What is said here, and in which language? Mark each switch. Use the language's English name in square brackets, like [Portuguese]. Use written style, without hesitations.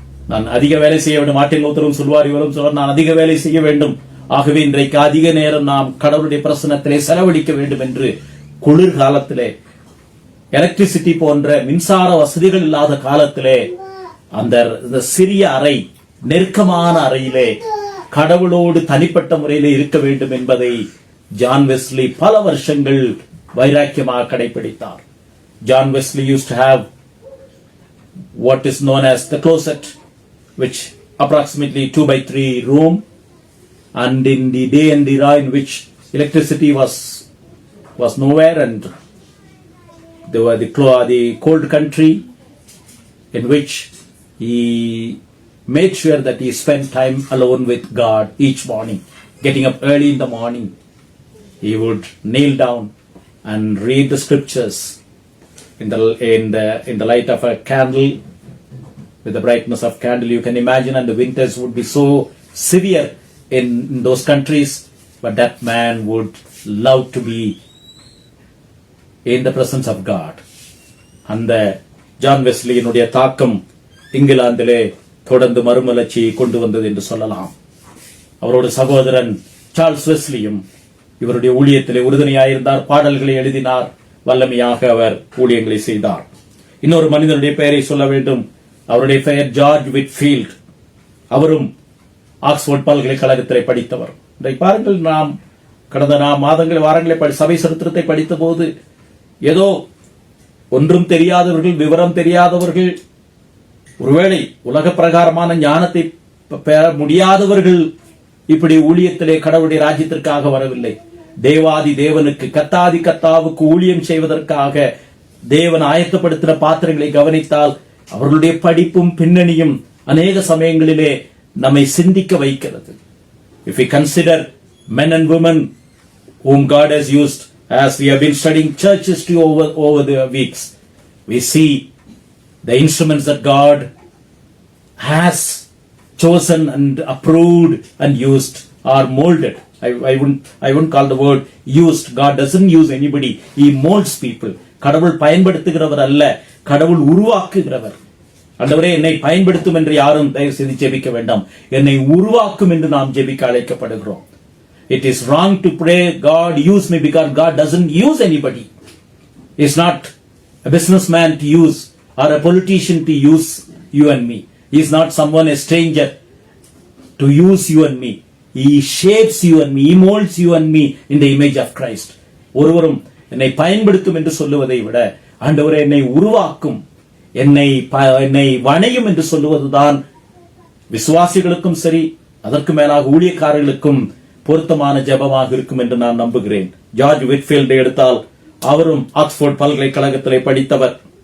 [Tamil] நான் அதிக வேலை செய்ய வேண்டும், மார்ட்டின் லூத்தரும் சொல்வார், இவரும் சொல்வார், நான் அதிக வேலை செய்ய வேண்டும், ஆகவே இன்றைக்கு அதிக நேரம் நாம் கடவுளுடைய பிரசன்னத்திலே செலவழிக்க வேண்டும் என்று குளிர்காலத்திலே, எலக்ட்ரிசிட்டி போன்ற மின்சார வசதிகள் இல்லாத காலத்திலே அந்த சிறிய அறை, நெருக்கமான அறையிலே கடவுளோடு தனிப்பட்ட முறையிலே இருக்க வேண்டும் என்பதை ஜான் வெஸ்லி பல வருஷங்கள் வைராக்கியமாக கடைபிடித்தார். [English] John Wesley used to have what is known as the closet, which approximately 2x3 room, and in the day and era in which electricity was nowhere and they were the cold country, in which he made sure that he spent time alone with God each morning. Getting up early in the morning, he would kneel down and read the scriptures in the light of a candle, with the brightness of candle. You can imagine, and the winters would be so severe in those countries, but that man would love to be in the presence of God. [Tamil] அந்த John வெஸ்லியினுடைய தாக்கம் இங்கிலாந்திலே தொடர்ந்து மறுமலர்ச்சியை கொண்டு வந்தது என்று சொல்லலாம். அவரோட சகோதரன் Charles வெஸ்லியும் இவருடைய ஊழியத்திலே உறுதுணையாயிருந்தார். பாடல்களை எழுதினார், வல்லமையாக அவர் ஊழியங்களை செய்தார். இன்னொரு மனிதனுடைய பெயரை சொல்ல வேண்டும். அவருடைய பெயர் ஜார்ஜ் விட்ஃபீல்ட். அவரும் ஆக்ஸ்போர்ட் பல்கலைக்கழகத்திலே படித்தவர். இன்றைக்கு பாருங்கள், நாம் கடந்த வாரங்களை சபை சரித்திரத்தை படித்த போது ஏதோ ஒன்றும் தெரியாதவர்கள், விவரம் தெரியாதவர்கள், ஒருவேளை உலக பிரகாரமான ஞானத்தை பெற முடியாதவர்கள் இப்படி ஊழியத்திலே கடவுளுடைய ராஜ்யத்திற்காக வரவில்லை. தேவாதி தேவனுக்கு, கத்தாதி கத்தாவுக்கு ஊழியம் செய்வதற்காக தேவன் ஆயத்தப்படுத்தின பாத்திரங்களை கவனித்தால் அவர்களுடைய படிப்பும் பின்னணியும் அநேக சமயங்களிலே நம்மை சிந்திக்க வைக்கிறது. [English] If we consider men and women whom God has used, as we have been studying church history over the weeks, we see the instruments that God has chosen and approved and used are molded. I wouldn't call the word used. God doesn't use anybody. He molds people. [Tamil] கடவுள் பயன்படுத்துகிறவர் அல்ல, கடவுள் உருவாக்குகிறவர். ஆண்டவரே, என்னை பயன்படுத்தும் என்று யாரும் தயவு செய்து ஜெபிக்க வேண்டாம். என்னை உருவாக்கும் என்று நாம் ஜெபிக்க அழைக்கப்படுகிறோம். [English] It is wrong to pray, God use me, because God doesn't use anybody. He is not a businessman to use or a politician to use you and me. He is not someone, a stranger, to use you and me. He shapes you and me. He molds you and me in the image of Christ. [Tamil] ஒருவரும் என்னை பயன்படுத்தும் என்று சொல்லுவதை விட, ஆண்டவரே என்னை உருவாக்கும், என்னை வணையும் என்று சொல்லுவதுதான் விசுவாசிகளுக்கும் சரி, அதற்கு மேலாக ஊழியக்காரர்களுக்கும் பொருத்தமான ஜெபமாக இருக்கும் என்று நான் நம்புகிறேன். ஜார்ஜ் விட்ஃபீல்டை எடுத்தால், அவரும் ஆக்ஸ்போர்ட் பல்கலைக்கழகத்திலே படித்தவர்.